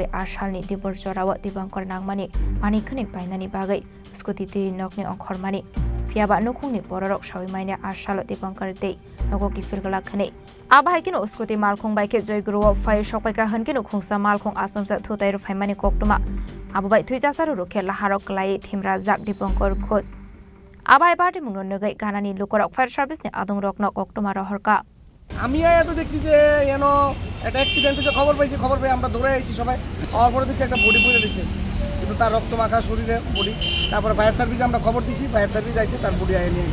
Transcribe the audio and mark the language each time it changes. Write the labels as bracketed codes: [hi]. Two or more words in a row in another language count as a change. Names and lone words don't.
[trp] ashalni dibor jorawa dibangkor nangmani manikhani painani bagai skuti ti nokni ongkhormani fiaba nukhungni bororok sawimaine ashalo dibangkor dei nogoki filgala khane abhaikino skuti Malkhung baike joyguru phai sokpaika hankino Khungsa Malkhung asomsa Thutairu phaimani koktoma abubai thuijasaru rokhe Lahar Kwlaiwi thimra jak dibangkor khos আবাই Patimungno নগৈ গানানি লোকরক [en] fire service [trp] নে আদং রকন কোকটমা রহরকা [bn] আমি আয়া তো দেখছি যে এনো একটা অ্যাক্সিডেন্ট হয়েছে খবর পেয়ে আমরা দৌড়ে আইছি সবাই আর পরে দেখছি একটা বডি পড়ে রয়েছে কিন্তু তার রক্ত মাখা শরীরে বডি তারপর [en] fire service [bn] আমরা খবর দিছি [en] fire service [bn] আইছে তার বডি আইয়ে নিয়ে